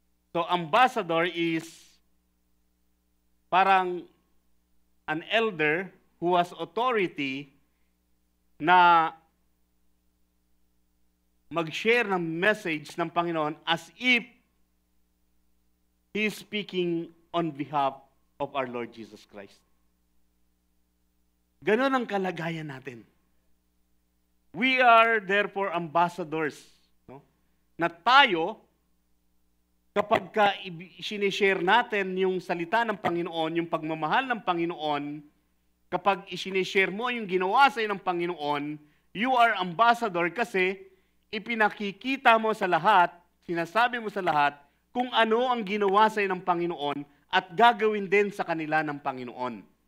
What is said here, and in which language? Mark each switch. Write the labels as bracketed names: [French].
[English] So, ambassador is parang an elder who has authority [Filipino] na mag-share ng message ng Panginoon [English] as if He is speaking on behalf of our Lord Jesus Christ. [Filipino] Ganon ang kalagayan natin. [English] We are therefore ambassadors. [Filipino] No? Na tayo, kapag sinishare natin yung salita ng Panginoon, yung pagmamahal ng Panginoon, kapag sinishare mo yung ginawa sa'yo ng Panginoon, [English] you are ambassador [Filipino] kasi ipinakikita mo sa lahat, sinasabi mo sa lahat, kung ano ang ginawa sa'yo ng Panginoon at gagawin din sa kanila ng Panginoon.